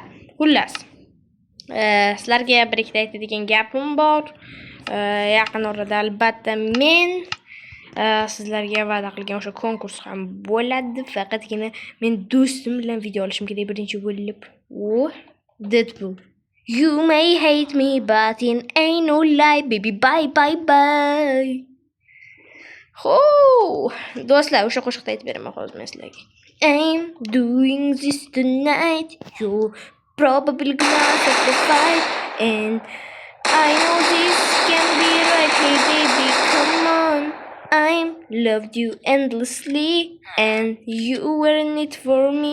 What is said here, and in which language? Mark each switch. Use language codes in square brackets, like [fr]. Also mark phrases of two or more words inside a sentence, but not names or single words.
[uz] Xullas, sizlarga bir ikkita aytadigan gapim bor. Yaqin orada albatta men sizlarga va'da qilgan o'sha konkurs ham bo'ladi. Faqatgina men do'stim bilan video olishim kerak birinchi bo'lib. Deadpool. [en] You may hate me, but it ain't no lie, baby. Bye, bye, bye. [uz] Do'stlar, o'sha qo'shiqni aytib beraman hozir men sizlarga. [en] I'm doing this tonight. You're probably gonna sacrifice, and I know this can be right. Hey, baby, come on. I loved you endlessly, and you weren't it for me.